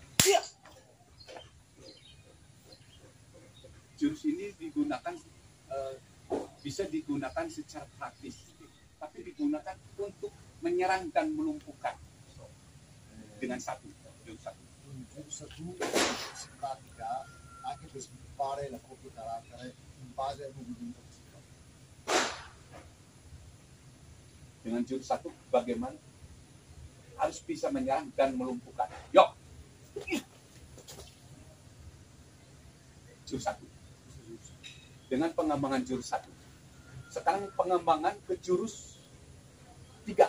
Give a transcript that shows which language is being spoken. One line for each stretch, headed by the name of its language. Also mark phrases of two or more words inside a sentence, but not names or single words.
Indonesian: Jurus ini digunakan bisa digunakan secara praktis, tapi digunakan untuk menyerang dan melumpuhkan dengan jurus satu. Jurus satu
Italian: si pratica anche per sviluppare la proprio carattere in base al movimento che si fa.
Indonesian: Dengan jurus satu bagaimana harus bisa menyerang dan melumpuhkan. Yuk. Jurus satu. Dengan pengembangan jurus satu. Sekarang pengembangan ke jurus 3.